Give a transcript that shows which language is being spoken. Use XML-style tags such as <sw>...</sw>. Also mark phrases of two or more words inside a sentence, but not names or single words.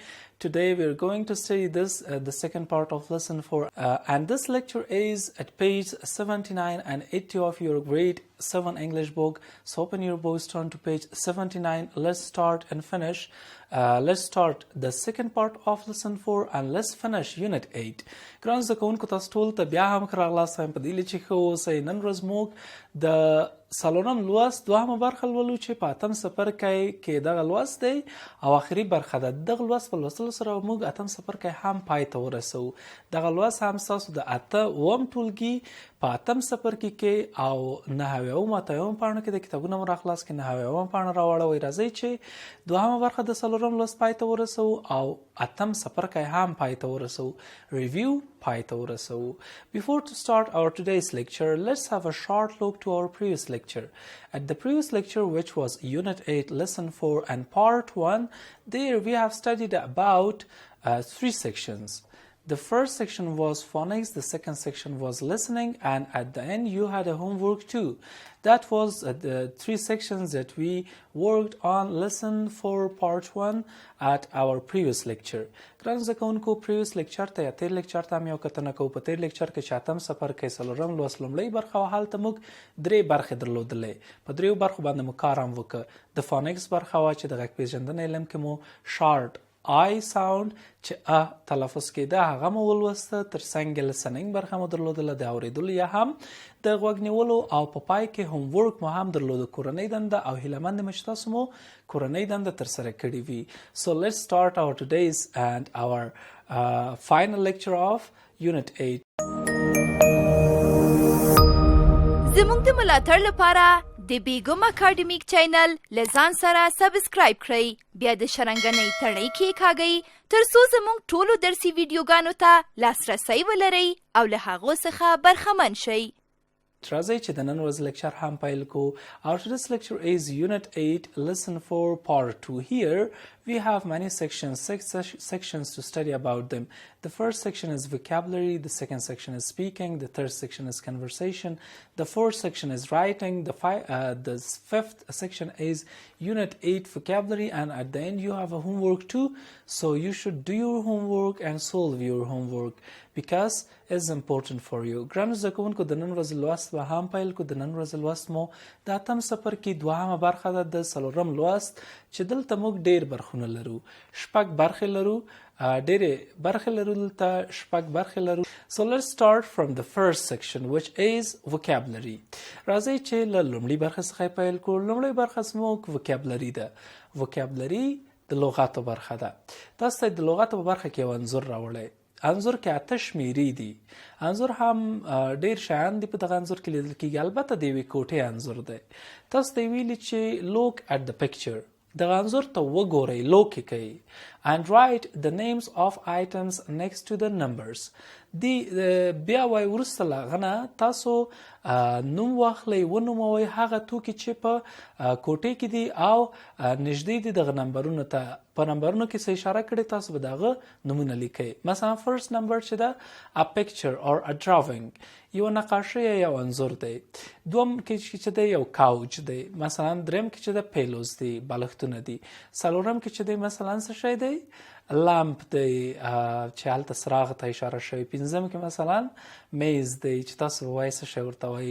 <en>Today we are going to study this, the second part of Lesson 4, and this lecture is at page 79 and 80 of your grade 7 English book. So open your books, turn to page 79. Let's start and finish. Let's start the second part of Lesson 4 and let's finish Unit 8.</en> <ps>ګران زده کوونکو تاسو ټول ته بیا هم ښه راغلاست. وایم په دې هیله چې ښه اوسئ. نن ورځ موږ د څلورم لوست دوهمه برخه لولو چې په اتم څپرکی کې دغه لوست دی او آخري برخه ده. دغه لوست په لوستلو سره موږ اتم څپرکی هم پای ته ورسوو. دغه لوست هم ستاسو د اته اووم ټولګي په اتم څپرکي کې او نهه اویاوم اتیاوم پاڼو کې د کتابونه مو راخلاص کړي. نهه اویاومه پاڼه راواړوئ. راځئ چې دوهمه برخه د څلورم لوست پای ته ورسوو او اتم څپرکی هم پای ته ورسوو. Review پای ته ورسوو.</ps> <en>Before to start our today's lecture, let's have a short look to our previous lecture. At the previous lecture, which was Unit 8, Lesson 4 and Part 1, there we have studied about 3 sections. The first section was phonics, the second section was listening, and at the end you had a homework too. That was the 3 sections that we worked on Lesson 4 Part 1 at our previous lecture.</en> <ps>ګران زده کوونکو</ps> <en>previous lecture</en> <ps>ته یا تیر lecture ته هم یو کتنه کوو. په تیر lecture کې چې اتم څپرکی څلورم لوست لومړۍ برخه وه، هلته موږ 3 برخې درلودلې. په 3 برخو باندې مو کار هم وکړه. د phonics برخه وه چې د غږ پېژندنې علم کې مو</ps> <en>short I sound</en> <ps>چې تلفظ کېده هغه مو ولوسته. ترڅنګ listening برخه مو درلودله، د اورېدلو یا هم د غوږ نیولو، او په پای کې هوم ورک مو هم درلوده، کورنۍ دنده، او هیله مند یم چې تاسو مو کورنۍ دنده ترسره کړې وي.</ps> <en>So let's start our today's and our final lecture of Unit 8.</en> <ps>زموږ د ملاتړ لپاره د بیګم اکاډمیک چینل لزان سره سبسکرایب کړئ، بیا د شرنګنۍ تڼۍ کېکاږئ ترڅو زموږ ټولو درسي ویډیوګانو ته لاسرسی ولرئ او له هغو څخه برخمن شئ. راځئ چې د نن ورځ لیکچر هم پیل کو.</ps> <en>Our today's lecture is Unit 8, Lesson 4, Part 2. Here we have many sections, 6 sections to study about them. The first section is vocabulary, the second section is speaking, the third section is conversation, the fourth section is writing, the fifth section is Unit 8 vocabulary, and at the end you have a homework too. So you should do your homework and solve your homework because it's important for you.</en> <ps>ګرانو زده کوونکو د نن ورځې لوست به هم پیل کو. د نن ورځې لوست مو د اتم څپرکي دوهمه برخه ده، د څلورم لوست چې دلته موږ ډېر برخونه لرو، شپږ برخې لرو، ډېرې برخې لرو، دلته شپږ برخې لرو.</ps> <en>So let's start from the first section which is vocabulary.</en> <ps>راځئ چې له لومړۍ برخې څخه پیل کړو. لومړۍ برخه زموږ vocabulary ده. vocabulary د لغاتو برخه ده. تاسو ته د لغاتو په برخه کې یو انځور راوړی. انځور کې 8 شمیرې دي. انځور هم ډیر شیان دي په دغه انځور کې لیدل کېږي. البته د یوې کوټې انځور دی. تاسو ته ویلي چې</ps> <en>look at the picture.</en> <ps>دغه انځور ته وګورئ، look یې کوئ.</ps> <en>And write the names of items next to the numbers.</en> <ps>دی بیا وای وروسته له هغه نه تاسو نوم واخلئ، ونوموئ هغه توکي چې په کوټې کې دي او نږدې دي دغه نمبرونو ته. په نمبرونو کې څه اشاره کړې تاسو به دغه نومونه لیکئ.</ps> <en>مثلا first number</en> <ps>چې ده</ps> <en>a picture or a drawing،</en> <ps>یو نقاشي یا یو انځور دی. دوم کې چې دی یو کاوچ دی. مثلا دریم کې چې ده پیلوز دی، بالښتونه دي. څلورم کې چې دی مثلا څه شی دی، لامپ دی چې هلته څراغ ته اشاره شوی. پنځم کې مثلا میز دی چې تاسو به وایئ څه شی ورته وایي.</ps>